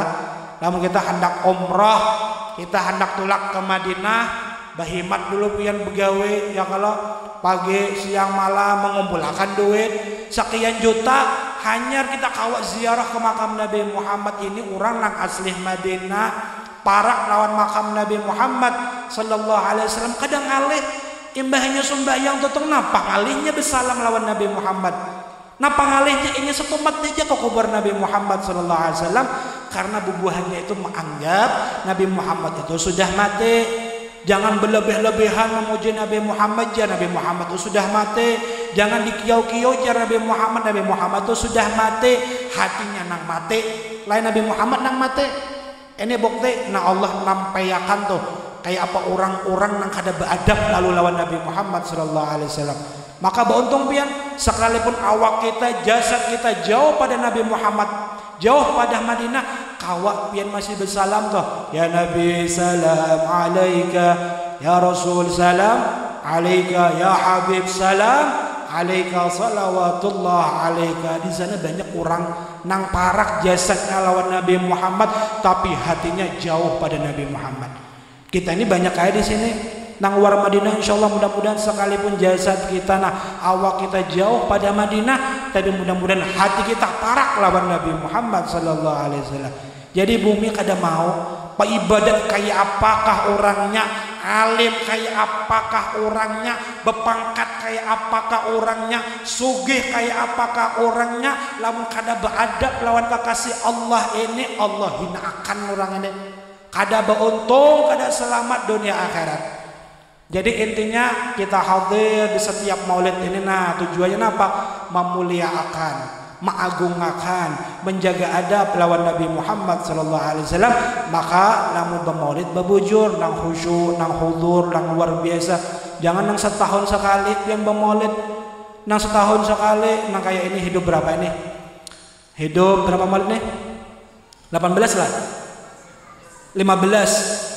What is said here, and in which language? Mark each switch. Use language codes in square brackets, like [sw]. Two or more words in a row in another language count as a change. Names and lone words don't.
[bjn] Namun kita hendak umrah, kita hendak tulak ke Madinah, bahimat dulu pian begawe ya kalau pagi siang malam mengumpulkan duit sekian juta hanya kita kawat ziarah ke makam Nabi Muhammad. Ini orang nang asli Madinah parak lawan makam Nabi Muhammad [ar] صلى الله عليه وسلم, [bjn] kadang ngalih imbahnya sembahyang tutung napa ngalihnya bersalam lawan Nabi Muhammad, napa ngalihnya ini setumat aja ke kubur Nabi Muhammad [ar] صلى الله عليه وسلم, [bjn] karena bubuhannya itu menganggap Nabi Muhammad itu sudah mati. Jangan berlebih-lebihan memuji Nabi Muhammad, ya Nabi Muhammad itu sudah mati. Jangan dikiau-kiau ya Nabi Muhammad itu sudah mati. Hatinya nang mati, lain Nabi Muhammad nang mati. Ini bukti nah Allah nampayakan tuh kayak apa orang-orang nang kada beadab lalu lawan Nabi Muhammad [ar] صلى الله عليه وسلم. [bjn] Maka beruntung pian sekalipun awak kita, jasad kita jauh pada Nabi Muhammad, jauh pada Madinah, kawak pian masih bersalam tuh. [ar] يا نبي سلام عليك، يا رسول سلام عليك، يا حبيب سلام عليك، صلوات الله عليك. [bjn] Di sana banyak orang nang parak jasadnya lawan Nabi Muhammad, tapi hatinya jauh pada Nabi Muhammad. Kita ini banyak kayak di sini nang luar Madinah, insyaallah mudah-mudahan sekalipun jasad kita nah awak kita jauh pada Madinah, tapi mudah-mudahan hati kita parak lawan Nabi Muhammad [ar] صلى الله عليه وسلم. [bjn] Jadi bumi kada mau pak ibadat kayak apakah orangnya, alim kayak apakah orangnya, berpangkat kayak apakah orangnya, sugih kayak apakah orangnya, lamun kada beradab lawan kekasih Allah ini, Allah hinakan orang ini. Kada beruntung, kada selamat dunia akhirat. Jadi intinya kita hadir di setiap maulid ini nah tujuannya apa? Memuliakan, mengagungakan, menjaga adab lawan Nabi Muhammad [ar] صلى الله عليه وسلم. [bjn] Maka lamun bermaulid berbujur nang khusyuk, nang hudur, nang luar biasa. Jangan nang setahun sekali yang bermaulid. Nang setahun sekali nang kayak ini hidup berapa ini? Hidup berapa maulid nih? 18 lah. 15.